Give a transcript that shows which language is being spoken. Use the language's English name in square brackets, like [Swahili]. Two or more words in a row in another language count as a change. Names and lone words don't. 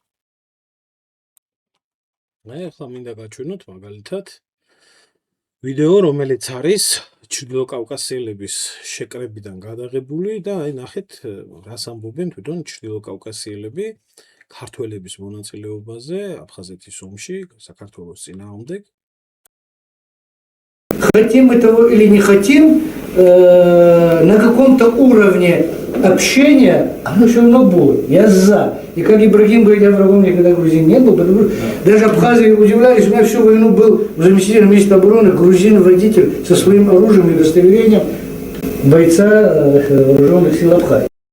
[Georgian] ახლა მინდა გაჩვენოთ მაგალითად ვიდეო, რომელიც არის ჩრდილო კავკასიელების შეკრებიდან გადაღებული და აი ნახეთ, რას ამბობენ თვითონ ჩრდილო კავკასიელები ქართველების მონაწილეობაზე აფხაზეთის ომში საქართველოს წინააღმდეგ. [Russian] Хотим этого или не хотим, на каком-то уровне общения оно все равно будет. Я за. И как Ибрагим говорит, я врагом никогда грузин не был, потому что даже абхазы удивлялись, у меня всю войну был заместитель министра обороны, грузин-водитель со своим оружием и удостоверением бойца вооруженных сил Абхазии.